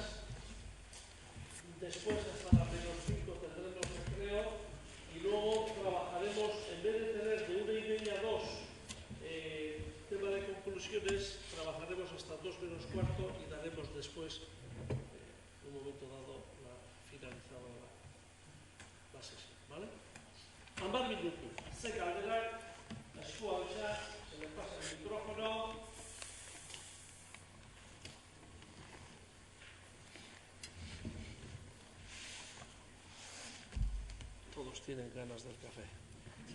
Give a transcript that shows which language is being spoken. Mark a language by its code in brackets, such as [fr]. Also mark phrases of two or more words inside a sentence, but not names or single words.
[es] Después, hasta las -5 tendremos recreo y luego trabajaremos, en vez de tener de 1:30 a 2, tema de conclusiones, trabajaremos hasta 2:15 y daremos después, en un momento dado, finalizada la sesión. ¿Vale? [eu] Hamar minutu. Ze galderak, eskua altxa, [es] se le pasa el micrófono. Todos tienen ganas del café. Sí.